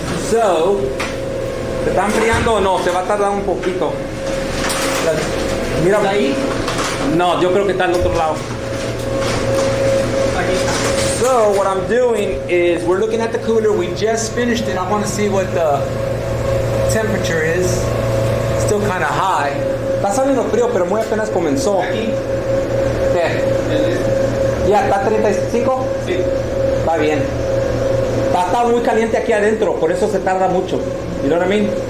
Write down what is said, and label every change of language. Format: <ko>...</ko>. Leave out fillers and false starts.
<es>So, ¿se está enfriando o no? Se va a tardar un poquito. Mira ahí. No, yo creo que está al otro lado.</es> <en>So what I'm doing is we're looking at the cooler. We just finished it. I want to see what the temperature is. Still kind of high.</en> <es>Está saliendo frío, pero muy apenas comenzó. ¿Qué? ¿Ya está 35? Sí. Está bien. Está muy caliente aquí adentro, por eso se tarda mucho.</es> <en>You know what I mean?</en>